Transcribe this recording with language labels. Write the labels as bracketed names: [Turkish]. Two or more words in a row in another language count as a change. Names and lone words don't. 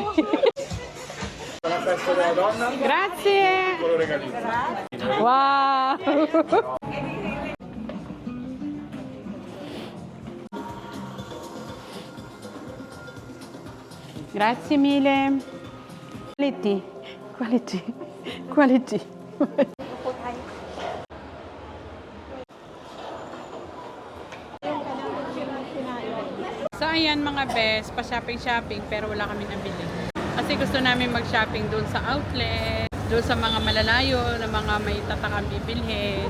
[Italian] La festa della donna, Grazie! con lo regalino. Wow! Grazie mille. Quality. [Filipino] So ayan mga best, pa-shopping pero wala kami nabili. Kasi gusto namin mag-shopping doon sa outlet, doon sa mga malalayo na mga may tatakang bibilhin.